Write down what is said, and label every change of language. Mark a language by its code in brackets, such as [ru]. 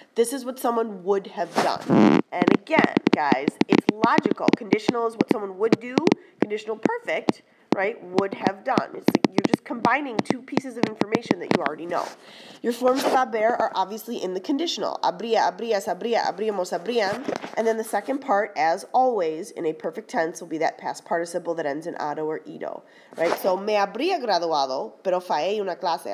[en] This is what someone would have done. And again, guys, it's logical. Conditional is what someone would do. Conditional perfect, right, would have done. You're just combining 2 pieces of information that you already know. Your forms of haber are obviously in the conditional. [es] Habría, habrías, habría, habríamos, habrían. [en] And then the second part, as always, in a perfect tense, will be that past participle that ends in ado or ido. Right? [es] So, me habría graduado, pero fallé una clase.